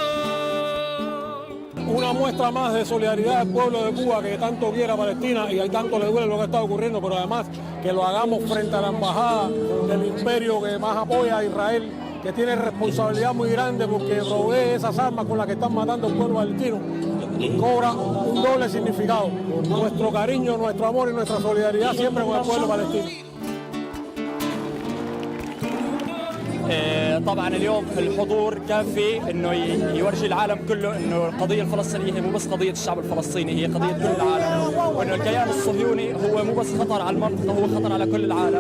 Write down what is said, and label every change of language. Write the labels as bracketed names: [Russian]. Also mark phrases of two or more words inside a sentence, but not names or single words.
[Spanish] Una muestra más de solidaridad del pueblo de Cuba que tanto quiere a Palestina y tanto le duele lo que está ocurriendo, pero además que lo hagamos frente a la embajada del imperio que más apoya a Israel, que tiene responsabilidad muy grande porque provee esas armas con las que están matando al pueblo palestino, cobra un doble significado. Nuestro cariño, nuestro amor y nuestra solidaridad siempre con el pueblo palestino. [Arabic] طبعا اليوم الحضور كافي انه يورجي العالم كله انه القضيه الفلسطينيه هي مو بس قضيه الشعب الفلسطيني، هي قضيه كل العالم، وانه الكيان الصهيوني هو مو بس خطر على المنطقه، هو خطر على كل العالم.